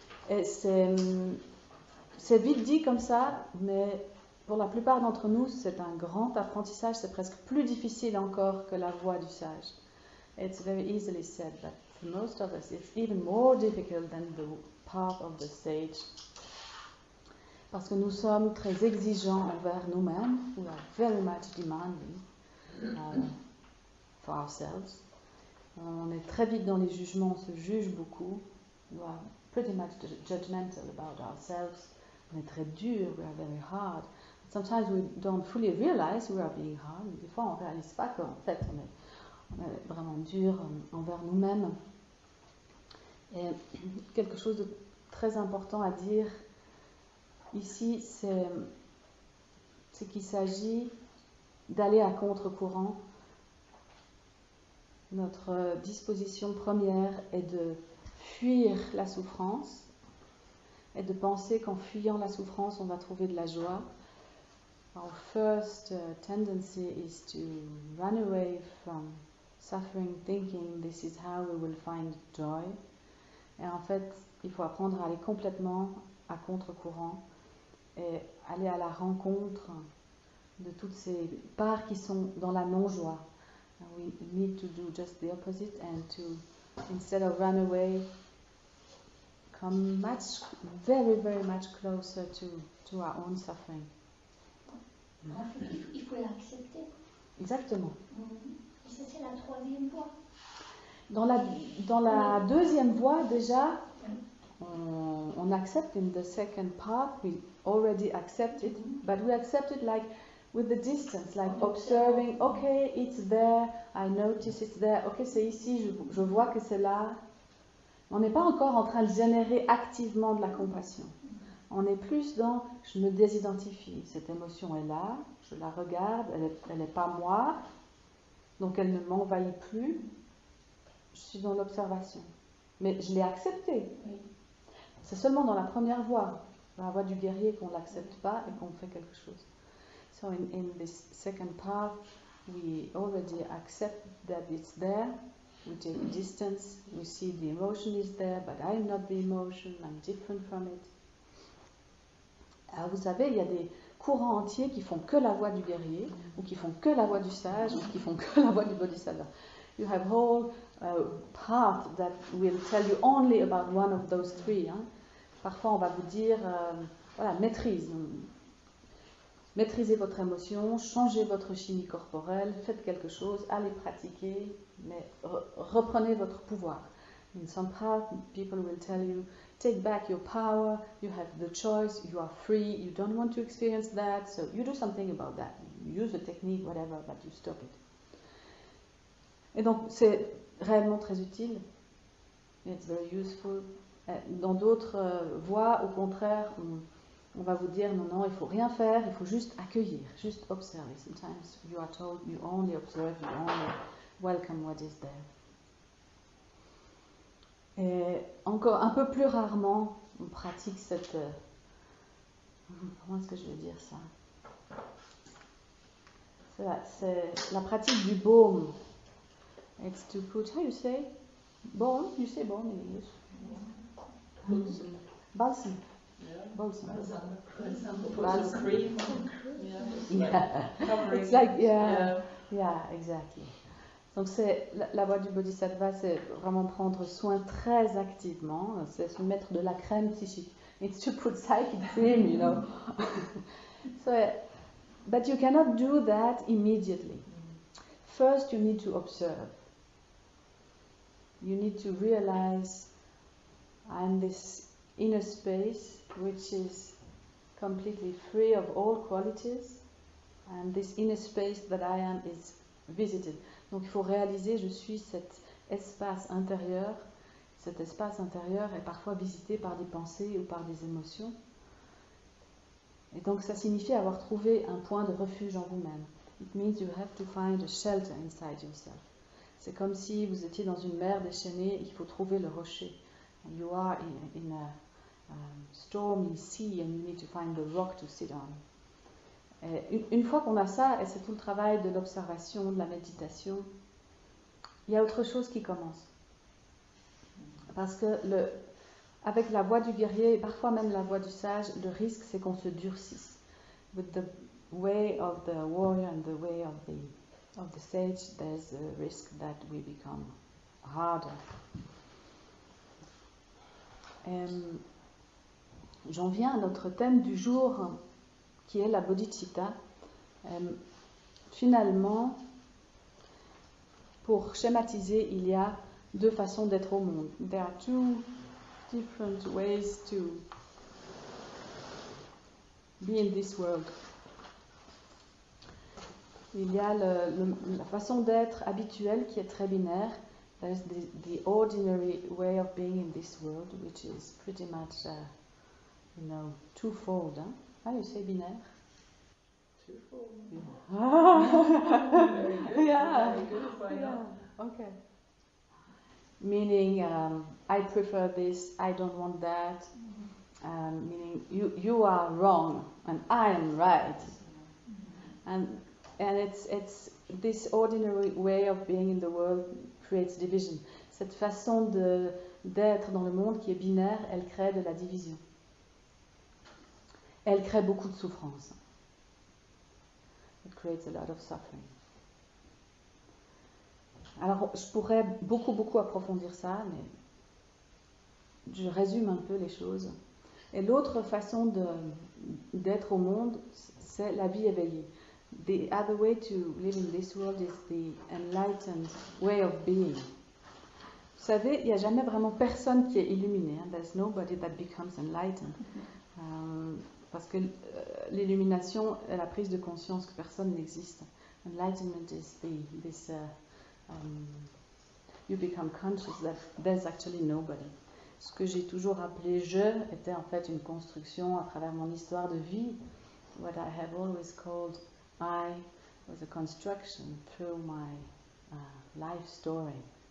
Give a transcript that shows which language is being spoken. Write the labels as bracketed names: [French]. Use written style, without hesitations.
[French] Et c'est vite dit comme ça, mais pour la plupart d'entre nous, c'est un grand apprentissage, c'est presque plus difficile encore que la voie du sage. [English] It's very easily said, but for most of us, it's even more difficult than the path of the sage. [French] Parce que nous sommes très exigeants envers nous-mêmes. [English] We are very much demanding for ourselves. [French] On est très vite dans les jugements, on se juge beaucoup. [English] We are pretty much judgmental about ourselves. [French] On est très dur, [English] we are very hard. Sometimes we don't fully realize we are being hard. [French] Des fois, on ne réalise pas qu'en fait, on est vraiment dur envers nous-mêmes. Et quelque chose de très important à dire ici, c'est qu'il s'agit d'aller à contre-courant Notre disposition première est de fuir la souffrance et de penser qu'en fuyant la souffrance, on va trouver de la joie. [English] Our first tendency is to run away from suffering, thinking this is how we will find joy. [French] Et en fait, il faut apprendre à aller complètement à contre-courant et aller à la rencontre de toutes ces parts qui sont dans la non-joie. [English] We need to do just the opposite and to, instead of run away, come very, very much closer to our own suffering. [French] Il faut l'accepter. Exactement. Et ça, c'est la troisième voie. Dans la deuxième voie, déjà, on accepte [English] in the second part, we already accept it, but we accept it like with the distance, like observing, okay, it's there, I notice it's there, okay, [French] c'est ici, je vois que c'est là. On n'est pas encore en train de générer activement de la compassion. On est plus dans, je me désidentifie, cette émotion est là, je la regarde, elle n'est pas moi, donc elle ne m'envahit plus, je suis dans l'observation. Mais je l'ai acceptée. Oui. C'est seulement dans la première voie, la voie du guerrier, qu'on ne l'accepte pas et qu'on fait quelque chose. [English] So in this second path, we already accept that it's there, we take distance, we see the emotion is there, but I'm not the emotion, I'm different from it. [French] Alors vous savez, il y a des courants entiers qui font que la voie du guerrier, ou qui font que la voie du sage, ou qui font que la voie du bodhisattva. [English] You have whole path that will tell you only about one of those three. [French] Hein. Parfois on va vous dire, voilà, maîtrisez votre émotion, changez votre chimie corporelle, faites quelque chose, allez pratiquer, mais reprenez votre pouvoir. [English] In some path, people will tell you, take back your power, you have the choice, you are free, you don't want to experience that, so you do something about that. You use the technique, whatever, but you stop it. [French] Et donc, c'est réellement très utile. [English] It's very useful. [French] Dans d'autres voies, au contraire, on va vous dire, non, il faut rien faire, il faut juste accueillir, juste observer. [English] Sometimes you are told, you only observe, you only welcome what is there. [French] Et encore un peu plus rarement, on pratique cette... comment est-ce que je vais dire ça? C'est la pratique du baume. [English] It's to put, how you say? Balm? You say balm in English? Balsam. Yeah. Balsam. For example, put Balsam. some cream. Yeah. Covering. It's like, yeah, exactly. [French] Donc c'est la voie du bodhisattva, c'est vraiment prendre soin très activement, c'est se mettre de la crème psychique. [English] It's to put psychic cream, you know. So, but you cannot do that immediately. First, you need to observe. You need to realize I'm this inner space which is completely free of all qualities, and this inner space that I am is visited. [French] Donc il faut réaliser, je suis cet espace intérieur. Cet espace intérieur est parfois visité par des pensées ou par des émotions. Et donc ça signifie avoir trouvé un point de refuge en vous-même. [English] It means you have to find a shelter inside yourself. [French] C'est comme si vous étiez dans une mer déchaînée et qu'il faut trouver le rocher. [English] And you are in a stormy sea and you need to find the rock to sit on. [French] Et une fois qu'on a ça, et c'est tout le travail de l'observation, de la méditation, il y a autre chose qui commence. Parce que avec la voie du guerrier, et parfois même la voie du sage, le risque c'est qu'on se durcisse. [English] With the way of the warrior and the way of the sage, there's a risk that we become harder. [French] J'en viens à notre thème du jour, qui est la bodhicitta. Finalement, pour schématiser, il y a deux façons d'être au monde. [English] There are two different ways to be in this world. [French] Il y a la façon d'être habituelle qui est très binaire. [English] There is the ordinary way of being in this world, which is pretty much, twofold. Hein? How do you say binaire? Twofold. Yeah. Very good. Yeah. Very good. Why not? Okay. Meaning, I prefer this, I don't want that. Meaning, you are wrong and I am right. And it's this ordinary way of being in the world creates division. [French] Cette façon d'être dans le monde qui est binaire, elle crée de la division. Elle crée beaucoup de souffrance. [English] It creates a lot of suffering. [French] Alors, je pourrais beaucoup approfondir ça, mais je résume un peu les choses. Et l'autre façon d'être au monde, c'est la vie éveillée. [English] The other way to live in this world is the enlightened way of being. [French] Vous savez, il n'y a jamais vraiment personne qui est illuminé. Hein? [English] There's nobody that becomes enlightened. [French] Parce que l'illumination est la prise de conscience que personne n'existe. [English] Enlightenment is this you become conscious that there's actually nobody. [French] Ce que j'ai toujours appelé je était en fait une construction à travers mon histoire de vie. [English] What I have always called I was a construction through my life story.